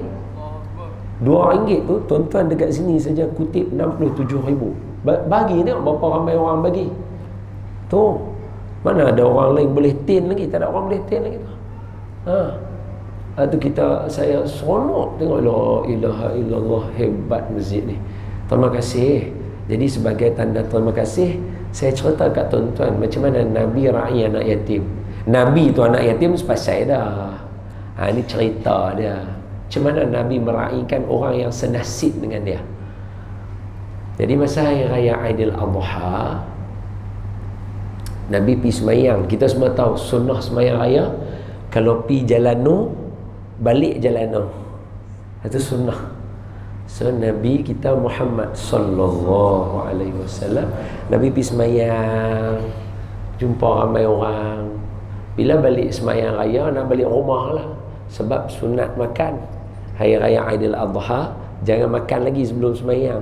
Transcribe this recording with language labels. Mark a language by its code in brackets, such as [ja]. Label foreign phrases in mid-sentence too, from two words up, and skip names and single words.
[ms] RM2 tu tuan-tuan dekat sini saja kutip 67,000. Bagi tengok berapa ramai orang bagi. Tu mana ada orang lain boleh tin lagi, tak ada orang boleh tin lagi tu. Tu saya seronok tengok [ar] لا إله إلا الله, [ms] hebat masjid ni. Terima kasih. Jadi sebagai tanda terima kasih, saya cerita kat tuan-tuan macam mana Nabi raih anak yatim. Nabi tu anak yatim sepasai dah. Ini cerita dia. Macam mana Nabi meraihkan orang yang senasib dengan dia. Jadi masa hari raya Aidil Adha, Nabi pergi semayang. Kita semua tahu sunnah semayang raya, kalau pergi jalan nu, balik jalan nu. Itu sunnah. So Nabi kita Muhammad [ar] صلى الله عليه وسلم, [ms] Nabi pergi semayang, jumpa ramai orang. Bila balik semayang raya, nak balik rumah lah. Sebab sunat makan hari raya Aidil Adha, jangan makan lagi sebelum semayang.